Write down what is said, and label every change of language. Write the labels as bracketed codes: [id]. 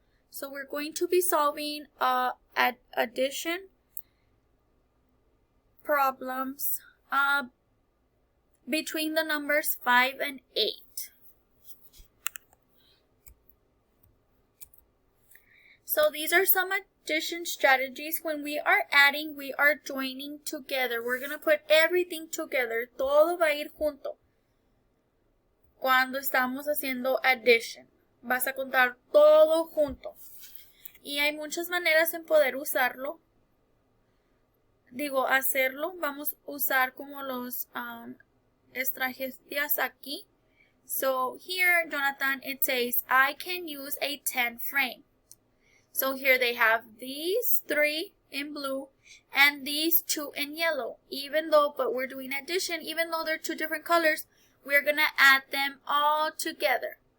[en] So we're going to be solving addition problems between the numbers 5 and 8. So these are some addition strategies. When we are adding, we are joining together. We're going to put everything together. [es] Todo va a ir junto. Cuando estamos haciendo addition, vas a contar todo junto. Y hay muchas maneras en poder usarlo. Digo, hacerlo. Vamos a usar como los estrategias aquí. [en] So here, Jonathan, it says, I can use a 10 frame. So here they have these 3 in blue and these 2 in yellow. But we're doing addition, even though they're 2 different colors, we're going to add them all together.